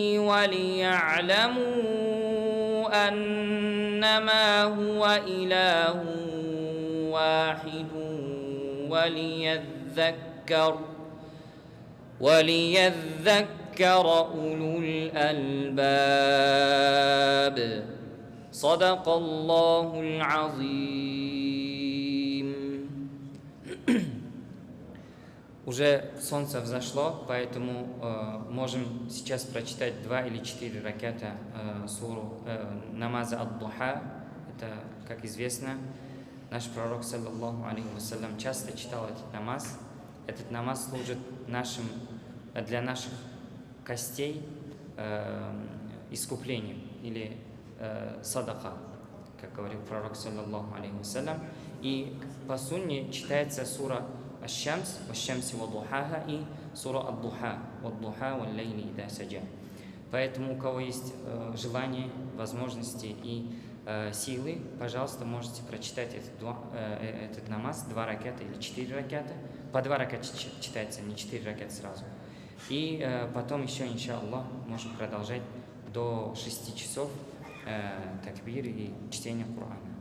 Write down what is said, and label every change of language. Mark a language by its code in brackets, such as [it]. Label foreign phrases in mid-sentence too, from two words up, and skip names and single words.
[ar] وليعلموا أنما هو إله واحد وليذكر أولو الألباب صدق الله العظيم. [ru] Уже солнце взошло, поэтому можем сейчас прочитать 2 или 4 раката суру намаза ад-духа. Это, как известно, наш пророк, [ar] صلى الله عليه وسلم, [ru] часто читал этот намаз. Этот намаз служит для наших костей искуплением или садака, как говорил пророк, [ar] صلى الله عليه وسلم. [ru] И по сунне читается сура Аш-Шамс, [ar] والشمس وضحاها [ru] и сура Ад-Духа, [ar] والضحى والليل إذا سجى. [ru] Поэтому у кого есть желание, возможности и силы, пожалуйста, можете прочитать этот намаз, 2 раката или 4 раката. По 2 раката читается, не 4 раката сразу. И потом еще, иншаллах, можем продолжать до 6 часов такбир и чтения Корана.